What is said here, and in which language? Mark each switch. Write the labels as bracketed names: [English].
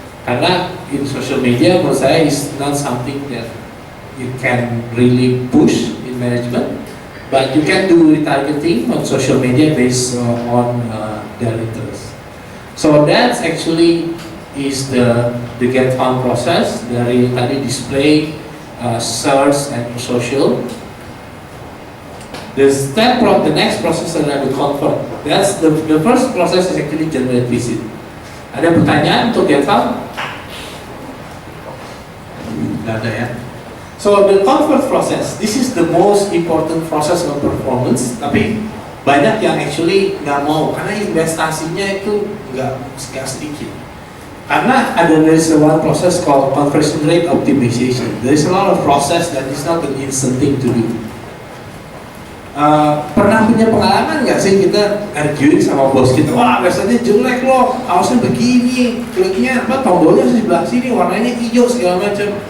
[English] Karena in social media menurut saya is not something that you can really push in management, but you can do retargeting on social media based on their interest. So that's actually is the get found process dari tadi display, search and social. The next process adalah the convert. That's the first process is actually generate visit. [Indonesian] Ada pertanyaan untuk get found? Nggak ada ya. [English] So the convert process, this is the most important process of performance. [Indonesian] Tapi banyak yang actually nggak mau karena investasinya itu nggak sedikit. [English] Karena there is one process called conversion rate optimization. There is a lot of process that is not an instant thing to do. [Indonesian] Pernah punya pengalaman nggak sih kita arguing sama bos kita? Wah, biasanya jelek loh, harusnya begini, kliknya apa, tombolnya sebelah sini, warnanya hijau segala macam.